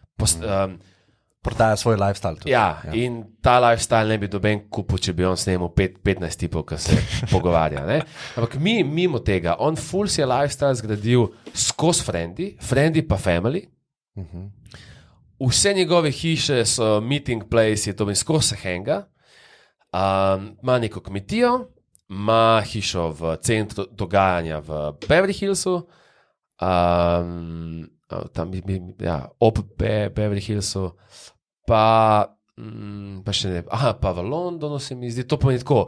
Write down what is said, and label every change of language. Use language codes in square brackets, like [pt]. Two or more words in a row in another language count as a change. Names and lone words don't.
[sl] prodaja svoj lifestyle tudi. Ja, in ta lifestyle ne bi doben kupil, če bi on snemal 15 tipov, ki se pogovarja. Ne? Ampak mimo tega, on full si je lifestyle zgradil skozi friendly pa family. Vse njegove hiše so [en] meeting place, [sl] to bi skozi se henga. Ima neko kmetijo, ima hišo v centru dogajanja v Beverly Hillsu, ob Beverly Hillsu, pa še ne, pa v Londonu se mi zdi, to pomeni tako,